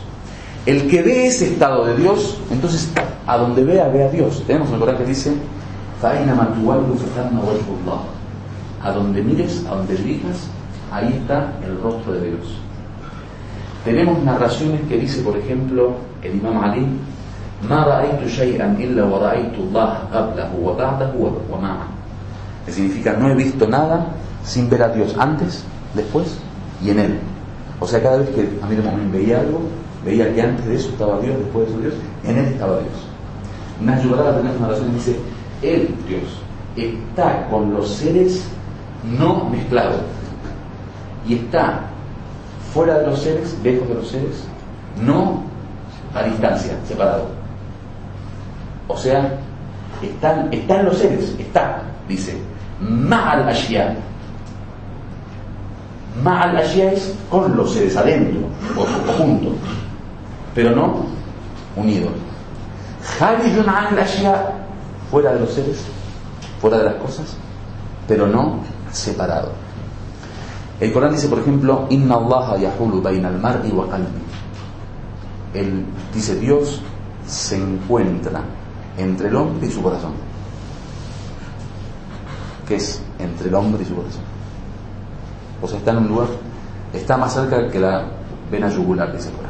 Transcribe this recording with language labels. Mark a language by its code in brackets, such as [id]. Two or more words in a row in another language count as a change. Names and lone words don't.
[es] El que ve ese estado de Dios, entonces a donde ve a Dios. Tenemos un Corán que dice: a donde mires, a donde dirijas, ahí está el rostro de Dios. Tenemos narraciones que dice, por ejemplo, el Imam Ali: [ar] ما رأيت شيئا إلا ورأيت الله قبله وبعده ومع. [es] Que significa, no he visto nada sin ver a Dios antes, después y en Él. O sea, cada vez que Amir al-Mu'minin veía algo, veía que antes de eso estaba Dios, después de eso Dios, en Él estaba Dios. Nayurada tenemos una narración que dice: Él, Dios, está con los seres no mezclado, y está fuera de los seres, lejos de los seres, no a distancia, separado. O sea, están los seres, dice, [ar] مع الأشياء. مع الأشياء [es] es con los seres, adentro, o junto, pero no unido. [ar] خارج الأشياء, [es] fuera de los seres, fuera de las cosas, pero no separado. El Corán dice, por ejemplo, [ar] إن الله يحول بين المرء وقلبه. [es] Él dice, Dios se encuentra entre el hombre y su corazón. ¿Qué es entre el hombre y su corazón? O sea, está en un lugar, está más cerca que la vena yugular, dice el Corán.